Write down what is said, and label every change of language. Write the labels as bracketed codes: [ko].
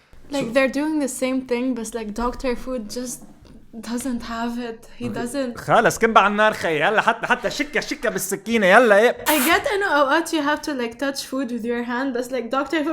[en] Like they're doing the same thing, but like Dr. Food just doesn't have it. He doesn't. [ar] خلص كب على النار خي يلا حتى شكة بالسكينة يلا ايه. [en] I get [ar] إنه أوقات [en] you have to like touch food with your hand, but like Dr.